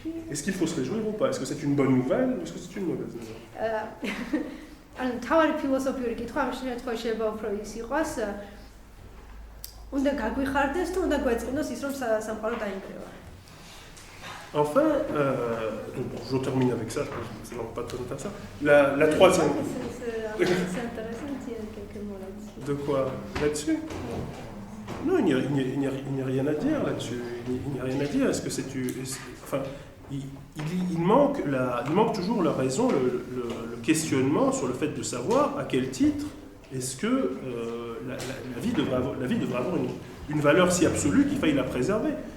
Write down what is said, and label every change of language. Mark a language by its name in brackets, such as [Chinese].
[French] Est-ce qu'il faut se réjouir ou pas? Est-ce que c'est une bonne nouvelle ou est-ce que c'est une mauvaise nouvelle? [Georgian] თავარი ფილოსოფიური კითხვა ამ შემთხვევაში შეიძლება უფრო ის იყოს უნდა გაგვიხარდეს თუ უნდა გვეწყინოს ის რომ სამყარო დაინგრევა. [French] Enfin, je termine avec ça, je ne pas trop faire ça. La troisième. C'est intéressant de dire quelques mots là-dessus. De quoi? Là-dessus? Non, il n'y a rien à dire là-dessus. Il n'y a rien à dire. Est-ce que c'est enfin, il manque toujours la raison, le questionnement sur le fait de savoir à quel titre est-ce que la vie devrait avoir une valeur si absolue qu'il faille la préserver.